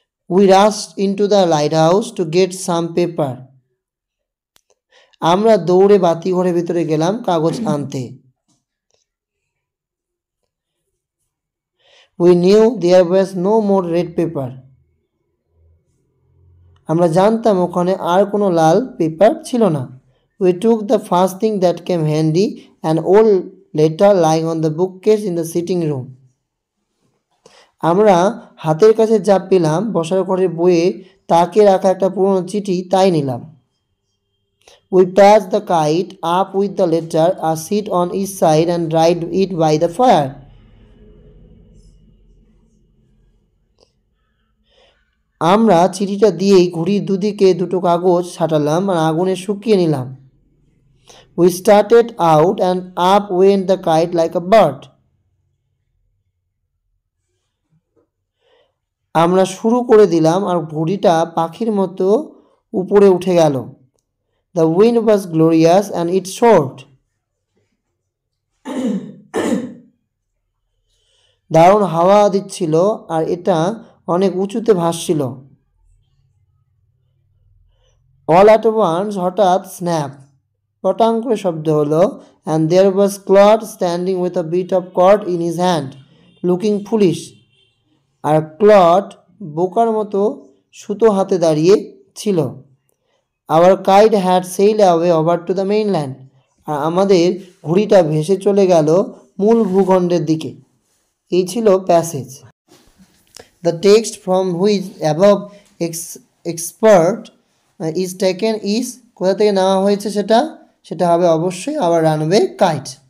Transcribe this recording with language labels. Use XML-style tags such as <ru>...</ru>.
<en>We rushed into the lighthouse to get some paper.</en> <bn>আমরা দৌড়ে বাতি ঘরের ভিতরে গেলাম কাগজ আনতে।</bn> <en>We knew there was no more red paper.</en> <bn>আমরা জানতাম ওখানে আর কোনো লাল পেপার ছিল না।</bn> <en>We took the first thing that came handy, an old letter lying on the bookcase in the sitting room.</en> <bn>আমরা হাতের কাছে যা পেলাম বসার ঘরের বইয়ে তাকে রাখা একটা পুরনো চিঠি তাই নিলাম।</bn> <en>We patched the kite up with the letter, a seat on each side, and dried it by the fire.</en> <bn>আমরা চিঠিটা দিয়েই ঘুড়ির দুদিকে দুটো কাগজ ছাটালাম আর আগুনে শুকিয়ে নিলাম।</bn> <en>We started out and up went the kite like a bird.</en> <bn>আমরা শুরু করে দিলাম আর ঘুড়িটা পাখির মতো উপরে উঠে গেল।</bn> <en>The wind was glorious and it soared.</en> <bn>দারুণ হাওয়া দিচ্ছিল আর এটা অনেক উঁচুতে ভাসছিল।</bn> <en>All at once,</en> <bn>হঠাৎ স্ন্যাপ, পটাং করে শব্দ হলো,</bn> <en>and there was Claude standing with a bit of cord in his hand, looking foolish.</en> <bn>আর clod বোকার মতো সুতো হাতে দাঁড়িয়ে ছিল।</bn> <en>Our kite had sailed away over to the mainland.</en> <bn>আর আমাদের ঘুড়িটা ভেসে চলে গেল মূল ভূখণ্ডের দিকে। এই ছিল passage.</bn> <en>The text from which above expert is taken is,</en> <bn>কোথা থেকে নেওয়া হয়েছে সেটা হবে অবশ্যই আওয়ার রানওয়ে কাইট।</bn>